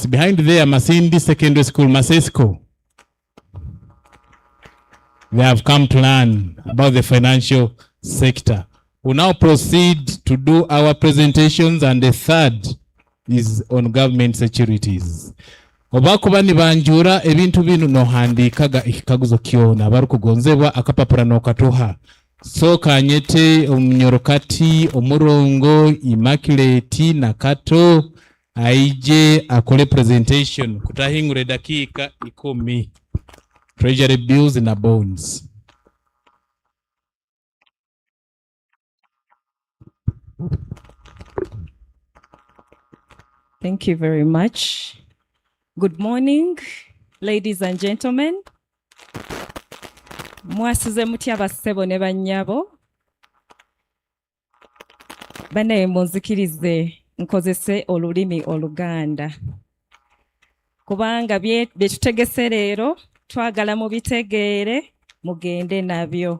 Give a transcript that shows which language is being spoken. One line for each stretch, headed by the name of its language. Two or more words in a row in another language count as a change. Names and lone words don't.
English: Behind there, Masindi Secondary School, Masesco. They have come to learn about the financial sector. We now proceed to do our presentations, and the third is on government securities.
Nyoro: Obakuba nibanjura ebintu binu no handikaga ikikaguzo kiona barukugonzebwa akapapura no katuha. So kanyete omnyorokati omurongo Immaculate na kato aije akole presentation kutahingure dakika 10.
English: treasury bills na bonds. Thank you very much. Good morning, ladies and gentlemen.
Ganda: Mwasize mutya bassebo ne bannyabo. Banaye munzikirize nkozese olulimi Oluganda. Kubanga bye tutegese leero twagala mubitegeere mugende nabyo.